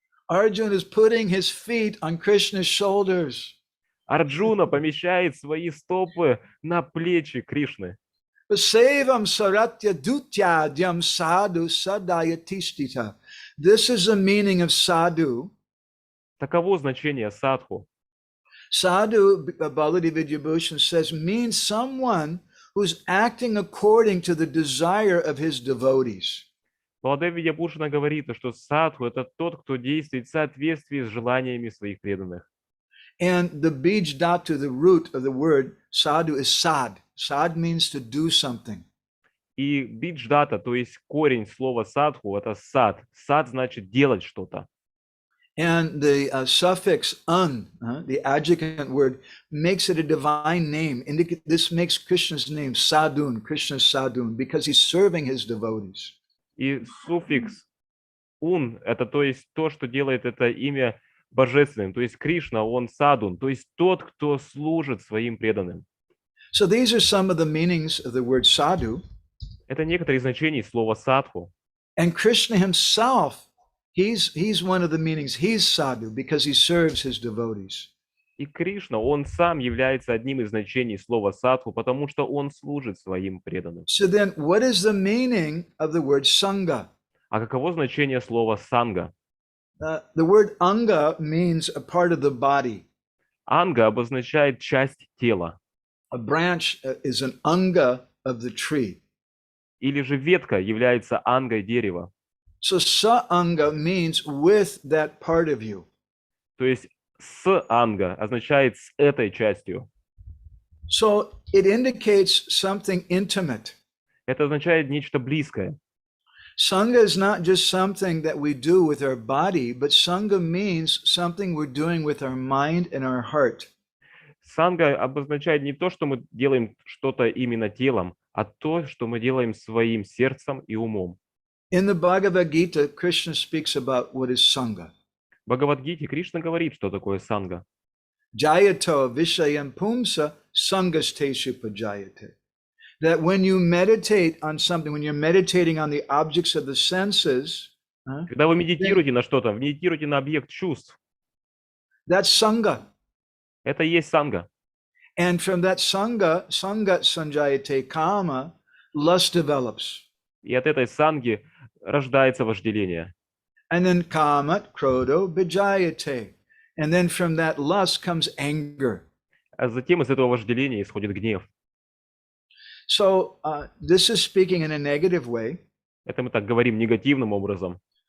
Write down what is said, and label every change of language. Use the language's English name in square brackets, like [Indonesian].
[English] Arjun is putting his feet on Krishna's shoulders. [Russian] Арджуна помещает свои стопы на плечи Кришны. [Sanskrit] Sevam saratya dutyadyam sadhu sadayatistita. [English] This is the meaning of sadhu. [Russian] Таково значение садху. [English] Sadhu, Baladi Vidyabhushan says, means someone who's acting according to the desire of his devotees. [Russian] Баладев Видьябхушана говорит, что садху – это тот, кто действует в соответствии с желаниями своих преданных. [English] And the bij dhatu, the root of the word sadhu, is sad. Sad means to do something. [Russian] И бидждата, то есть корень слова садху, это сад. Сад значит делать что-то. [English] And the suffix the adjuvant word, makes it a divine name. This makes Krishna's name Sadhun, Krishna's Sadhun, because he's serving his devotees. [Russian] И суффикс ун – это то есть то, что делает это имя божественным. То есть Кришна, он садун, то есть тот, кто служит своим преданным. [English] So these are some of the meanings of the word sadhu. [Russian] Это некоторые значения слова садху. [English] And Krishna himself, he's one of the meanings. He's sadhu because he serves his devotees. [Russian] И Кришна, он сам является одним из значений слова садху, потому что он служит своим преданным. [English] So then what is the meaning of the word sangha? [Russian] А каково значение слова санга? [English] The word anga means a part of the body. [Russian] Анга обозначает часть тела. [English] A branch is an anga of the tree. [Russian] Или же ветка является ангой дерева. [English] So sa-anga means with that part of you. [Russian] То есть с анга означает с этой частью. [English] So it indicates something intimate. [Russian] Это означает нечто близкое. [English] Sangha is not just something that we do with our body, but sangha means something we're doing with our mind and our heart. [Russian] Санга обозначает не то, что мы делаем что-то именно телом, а то, что мы делаем своим сердцем и умом. [English] In the Bhagavad Gita, Krishna speaks about what is sangha. [Russian] В Бхагавад-гите Кришна говорит, что такое санга. [Sanskrit] Jayato vishayam pumsa sangasteshu pajayate. [English] That when you meditate on something, when you're meditating on the objects of the senses, [Russian] Когда вы медитируете на что-то, медитируете на объект чувств, [English] that's sangha. [Russian] это и есть санга. [English] And from that sangha, [Sanskrit] sangat sanjayate kama, [English] lust develops. [Russian] И от этой санги рождается вожделение. [Sanskrit] And then kamat krodo bijayate. [English] And then from that lust comes anger. [Russian] А затем из этого вожделения исходит гнев. [English] So this is speaking in a negative way. [Russian] Это мы так говорим негативным образом.